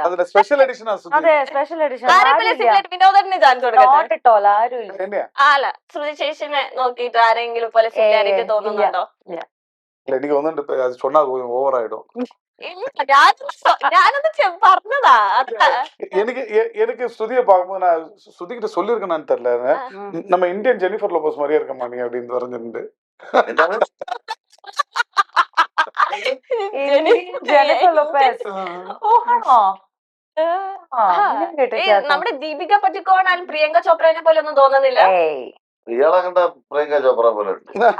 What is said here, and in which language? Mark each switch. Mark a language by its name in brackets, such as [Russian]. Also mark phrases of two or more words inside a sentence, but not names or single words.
[English] special edition. [Malayalam] അതെ, [English] special edition. [Malayalam] വിനോദത്തിന് ചാൻസ് കൊടുക്കട്ടെ. ആരുമില്ല. അല്ല, ശ്രുതി ചേച്ചിനെ നോക്കിയിട്ട് ആരെങ്കിലും പോലെ സിമിലാരിറ്റി തോന്നുന്നുണ്ടോ? എനിക്ക് തോന്നുന്നുണ്ട് சொன்னா ഓവർ ആയിടും. ഞാനത് പറഞ്ഞതാ. [Tamil] எனக்கு ஸ்ருதியை பார்க்கும்போது நான் ஸ்ருதிகிட்ட சொல்லியிருக்கேன்னு தெரியல, நம்ம இந்தியன் ஜெனிஃபர் லோபஸ் மாதிரியே இருக்க மாட்டீங்க அப்படின்னு പറഞ്ഞിട്ടുണ്ട്. [Malayalam] നമ്മുടെ ദീപിക പടുക്കോണാലും പ്രിയങ്ക ചോപ്രനെ പോലെ ഒന്നും തോന്നുന്നില്ല. ഇയാളെ കണ്ട പ്രിയങ്ക ചോപ്ര പോലെ ഉണ്ട്.